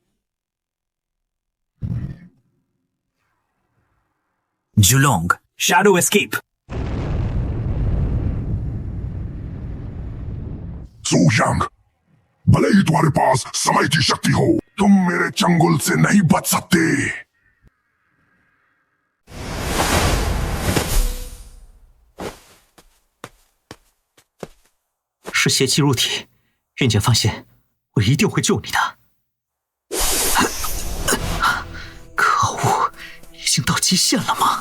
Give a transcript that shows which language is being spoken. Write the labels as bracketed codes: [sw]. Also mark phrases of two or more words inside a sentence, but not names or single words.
[hi] जुलोंग, [en] Shadow Escape. [hi] सुयांग, भले ही तुम्हारे पास समय की शक्ति हो, तुम मेरे चंगुल से नहीं बच सकते। [zh] 是邪气入体，人间放线，我一定会救你的。可恶，已经到极限了吗？